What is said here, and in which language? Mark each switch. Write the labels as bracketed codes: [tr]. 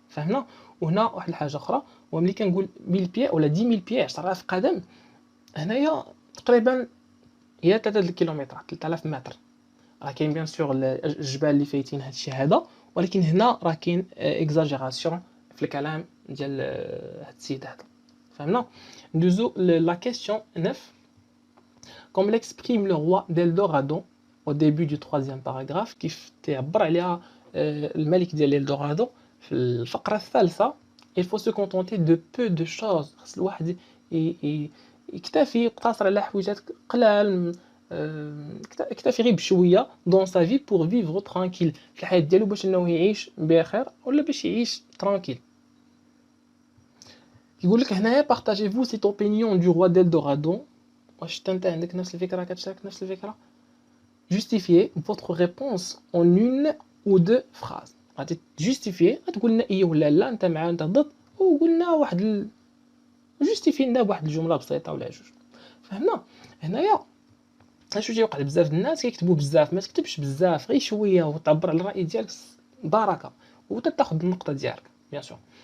[ar] فهمنا؟ وهنا واحد الحاجه اخرى، وملي كنقول 1000 بيي ولا 10000 بيي 10000 قدم، هنايا تقريبا هي 3 كيلومترات 3000 متر. راه كاين بيان سور الجبال اللي فايتين هذا الشيء هذا، ولكن هنا راه كاين اكزاجيراسيون في الكلام ديال هذا السيد هذا. فهمنا؟ ندوزو لا كيسيون 9. [fr] Comme l'exprime le roi d'Eldorado au début du 3e paragraphe, [ar] كيف تعبر عليها الملك ديال إلدورادو في الفقرة الثالثة. [fr] il faut se contenter de peu de choses. [ar] خص الواحد يكتفي يقتصر على حويجات قلال، يكتفي غير بشويه [fr] dans sa vie pour vivre tranquille، [ar] في الحياة ديالو باش انه يعيش بخير ولا باش يعيش tranquille. يقول لك هنايا [fr] partagez-vous cette opinion du roi d'Eldorado. [ar] واش انت عندك نفس الفكره، كتشارك نفس الفكره؟ [fr] justifiez votre réponse en une ou deux phrases. [ar] غادي جوستيفي، غتقول لنا ايه ولا لا، انت مع انت ضد، وقلنا واحد جوستيفي لنا بواحد الجمله بسيطه ولا جوج. فهمنا؟ هنايا اش تيوقع بزاف الناس كيكتبوا بزاف، ما تكتبش بزاف، غير شويه وتعبر على الراي ديالك بركه وتاخذ النقطه ديالك بيان سور.